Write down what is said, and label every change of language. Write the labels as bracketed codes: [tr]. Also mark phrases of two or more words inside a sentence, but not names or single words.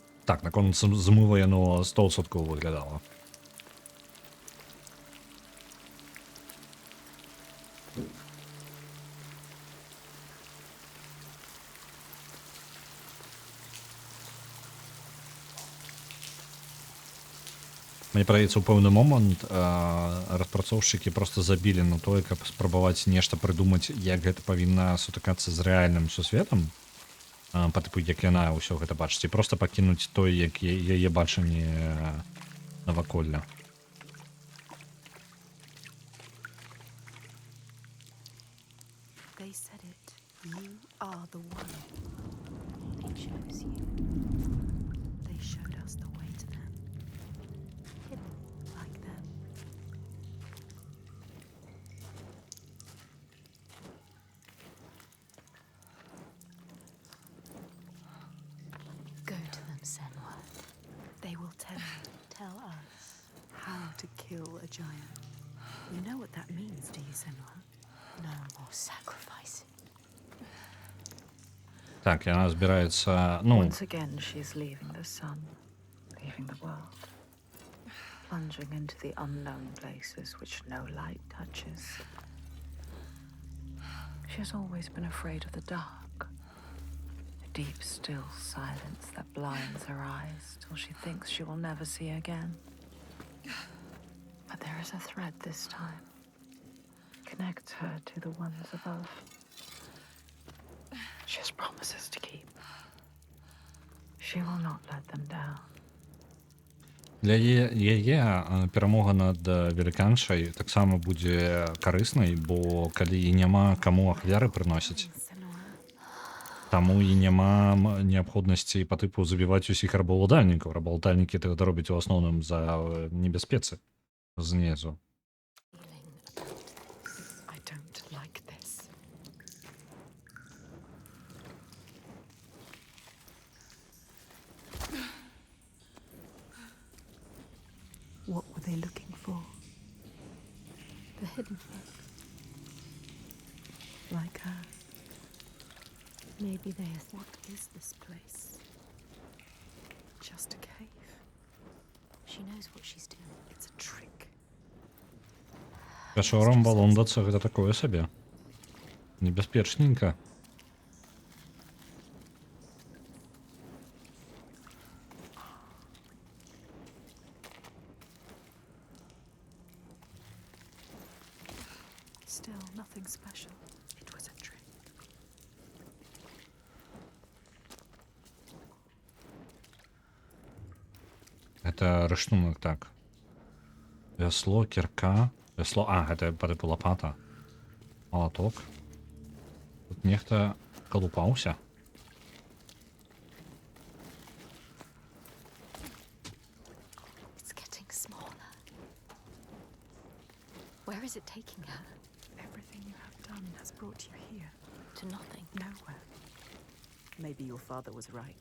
[be] Так, наконт змыва яно 100% выглядала. Мне падаецца, у пэўны момант распрацоўшчыкі просто забілі на тое, каб спрабаваць нешта прыдумаць, як гэта павінна сутыкацца з рэальным сусветам, па тыпу, як яна ўсё гэта бачыць, і проста пакінуць той, як яе бачанне наваколля. [en] They said it. You are the one. They chose you. They showed us the way to them. Hidden. Like them. Go to them, Senwa. They will tell you Tell us. how to kill a giant. You know what that means, do you, Senwa? No more sacrifice. [be] Так, яна збіраецца, ну, [en] Once again, she is leaving the sun, leaving the world, plunging into the unknown places which no light touches. She has always been afraid of the dark, a deep, still silence that blinds her eyes till she thinks she will never see again. But there is a thread this time, connects her to the ones above. She has promises to keep. She will not let them down. [be] для яе перамога над веліканшай таксама будзе карыснай, бо калі і няма каму ахвяры прыносіць, Senua, таму і няма неабходнасці па тыпу забіваць усіх рабаўладальнікаў. Рабаўладальнікі гэта робяць у асноўным за небяспецы знізу. [en] Feeling about this. I don't like this. What were they looking for? The hidden one. Like her? Maybe they are. What is this place? Just a cave. She knows what she's doing. It's a trick. [be] Пячорам балондацца гэта такое сабе. Небяспечненька. [en] Still nothing special. It was a trick. [be] Гэта рыштунак, так. Вясло, кірка. Вясло, гэта па тыпу лапата. Малаток. Тут нехта калупаўся. [en] It's getting smaller. Where is it taking her? Everything you have done has brought you here. To nothing. Nowhere. Maybe your father was right.